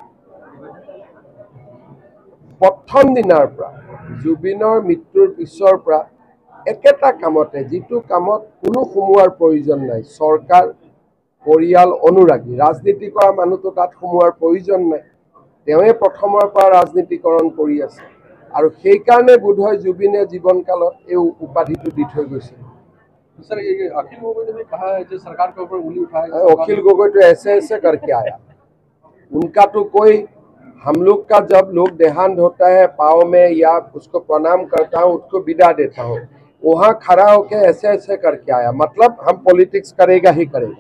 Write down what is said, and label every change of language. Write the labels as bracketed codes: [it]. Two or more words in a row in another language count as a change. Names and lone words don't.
[as] প্ৰথম দিনাৰ পৰা জুবিনৰ মৃত্যুৰ পিছৰ পৰা একেটা কামতে, যিটো কামত কোনো সোমোৱাৰ প্ৰয়োজন নাই, চৰকাৰ পৰিয়াল অনুৰাগী ৰাজনীতি কৰা মানুহটো তাত সোমোৱাৰ প্ৰয়োজন নাই, তেওঁৱে প্ৰথমৰ পৰা ৰাজনীতিকৰণ কৰি আছে। আৰু সেইকাৰণে বোধহয় জুবিনে জীৱনকালত এই উপাধিটো দি থৈ গৈছিল। [hi] सर ये अखिल गोगोई ने भी कहा है कि सरकार के ऊपर उंगली उठाए। अखिल गोगोई तो ऐसे करके आया, उनका तो कोई, हम लोग का जब लोग देहांत होता है पाँव में या उसको प्रणाम करता हूँ, उसको विदा देता हूँ, वहाँ खड़ा होके ऐसे करके आया, मतलब हम पॉलिटिक्स करेगा ही करेगा।